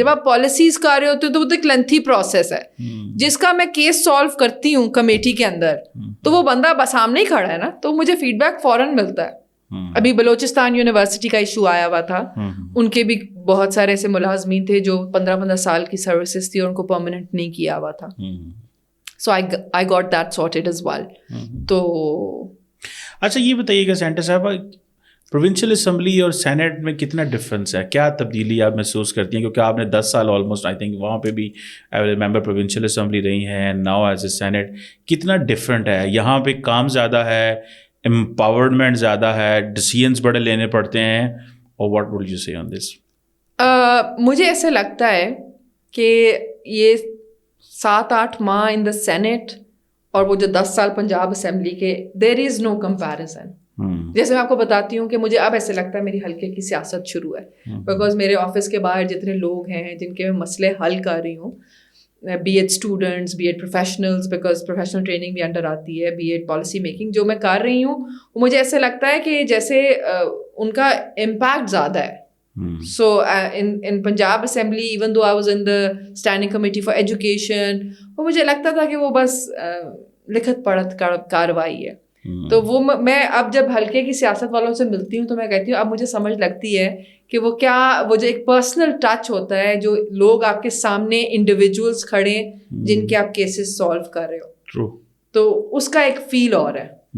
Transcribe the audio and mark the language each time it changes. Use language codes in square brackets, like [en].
[ur] جب آپ پالیسیز کر رہے ہوتے ہو تو وہ تو ایک لینتھی پروسیس ہے, جس کا میں کیس سالو کرتی ہوں کمیٹی کے اندر, تو وہ بندہ بس سامنے ہی کھڑا ہے نا, تو مجھے فیڈ بیک فوراً ملتا ہے. ابھی بلوچستان یونیورسٹی کا ایشو آیا ہوا تھا, ان کے بھی بہت سارے ایسے ملازمین تھے جو 15 سال کی سروسز تھی اور ان کو پرماننٹ نہیں کیا ہوا تھا. [en] So I got that sorted as well. [ur] تو اچھا یہ بتائیے گا سینٹر صاحب, پروونشل اسمبلی اور سینٹ میں کتنا ڈفرینس ہے, کیا تبدیلی آپ محسوس کرتی ہیں, کیونکہ آپ نے 10 سال آلموسٹ آئی تھنک وہاں پہ بھی ممبر پروونشل اسمبلی رہی ہیں, ناؤ ایز اے سینٹ, کتنا ڈفرینٹ ہے یہاں پہ؟ کام زیادہ ہے, امپاورمنٹ زیادہ ہے, ڈیسیژنس بڑے لینے پڑتے ہیں, [en] اور what would you say on this? [ur] مجھے ایسے لگتا ہے کہ یہ 7-8 ماہ ان دا سینٹ اور وہ جو 10 سال پنجاب اسمبلی کے, دیر از نو کمپیریزن. جیسے میں آپ کو بتاتی ہوں کہ مجھے اب ایسے لگتا ہے میری ہلکے کی سیاست شروع ہے, بیکاز میرے آفس کے باہر جتنے لوگ ہیں جن کے میں مسئلے حل کر رہی ہوں, be add students, be add professionals, because professional training بھی انڈر آتی ہے, بی ایڈ پالیسی میکنگ جو میں کر رہی ہوں, وہ مجھے ایسے لگتا ہے کہ جیسے ان کا امپیکٹ زیادہ ہے. [en] So in Punjab Assembly, even though I was in the standing committee for education, [ur] وہ مجھے لگتا تھا کہ وہ بس لکھت پڑھت کاروائی ہے. تو وہ میں اب جب ہلکے کی سیاست والوں سے ملتی ہوں تو میں کہتی ہوں اب مجھے سمجھ لگتی ہے کہ وہ کیا, وہ جو ایک پرسنل ٹچ ہوتا ہے, جو لوگ آپ کے سامنے انڈیویجولس کھڑے جن کے آپ کیسز سالو کر رہے ہو, تو اس کا ایک فیل اور ہے.